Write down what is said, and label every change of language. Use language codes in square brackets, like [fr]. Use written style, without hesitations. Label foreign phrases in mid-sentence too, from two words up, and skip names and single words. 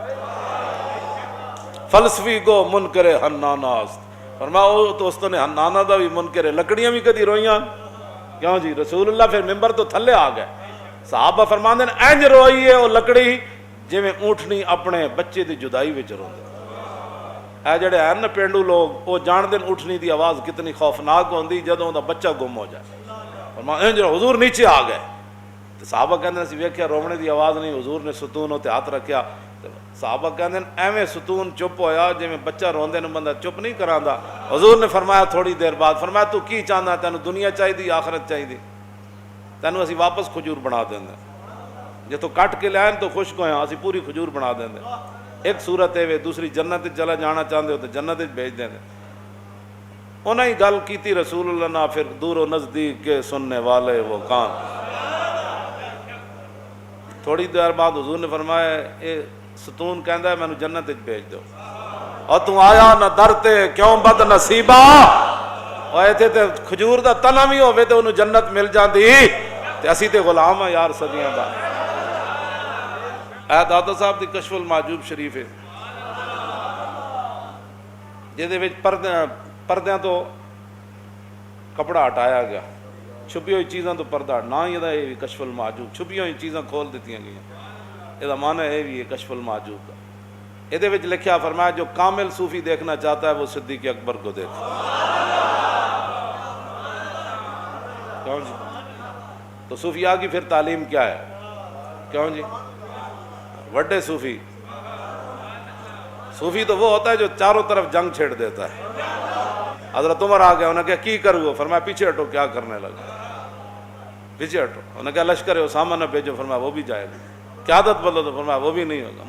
[pa] فلسفی کو منکر حناناست، فرمایا وہ تو اس نے حنانا دا بھی منکر ہے، لکڑیاں بھی کدی روئیاں، کیوں جی رسول اللہ پھر ممبر تو تھلے آ گئے، صحابہ فرماندے ہیں انج روئی ہے وہ لکڑی جویں اونٹنی اپنے بچے دی جدائی وچ روندے، اے جڑے ہیں نا پینڈو لوگ وہ جان دن اٹھنی دی آواز کتنی خوفناک ہوندی جدوں دا بچہ گم ہو جائے، فرمایا انج حضور نیچے آ گئے، تو صحابہ کہندے سی ویکھیا رونے دی آواز نہیں، حضور نے ستون تے ہاتھ رکھیا، صحابہ کہندے ایویں ستون چپ ہویا جویں بچہ روندے نوں بندہ چپ نہیں کراندا، حضور نے فرمایا تھوڑی دیر بعد، فرمایا تو کی چاہندا، تینوں دنیا چاہیے آخرت چاہیے، تینوں اسی واپس کھجور بنا دیندے، جے تو کٹ کے لائن تو خشک ہویا اسی پوری کھجور بنا دیندے، [ur] ایک صورت ہے دوسری جنت چلا جانا چاہتے ہو تو جنت بھیج دیں، [pa] انہیں ہی گل کیتی رسول اللہ نے، پھر دور و نزدیک کے سننے والے وہ کان، تھوڑی دیر بعد حضور نے فرمایا اے ستون کہندا ہے مینوں جنت بھیج دو، اور تو آیا نہ درتے کیوں بد نصیبہ، اور ایتھے تے کھجور دا تنا بھی ہوے تے انہوں جنت مل جاندی، تے اسی تے غلام ہیں یار صدیاں دا۔ اے داتا صاحب دی کشف المحجوب شریف ہے جہدے وچ پردیاں تو کپڑا ہٹایا گیا، چھپی ہوئی چیزاں تو پردہ، نہ ہی یہ کشف المحجوب، چھپی ہوئی چیزاں کھول دیتی گئی، [ur] یہ معنی ہے بھی کشف المحجوب کا، [pa] یہ وچ لکھیا فرمایا [ur] جو کامل صوفی دیکھنا چاہتا ہے وہ صدیق اکبر کو دیکھے، کیوں جی تو صوفیاء کی پھر تعلیم کیا ہے، کیوں جی وڈے صوفی تو وہ ہوتا ہے جو چاروں طرف جنگ چھیڑ دیتا ہے، حضرت عمر آ گیا، انہوں نے کہا [pa] کی کرو، [ur] فرمایا پیچھے ہٹو، کیا کرنے لگا، پیچھے ہٹو، انہوں نے کہا لشکر اسامہ نہ بھیجو، فرمایا وہ بھی جائے گا، قیادت بدلو تو فرمایا وہ بھی نہیں ہوگا.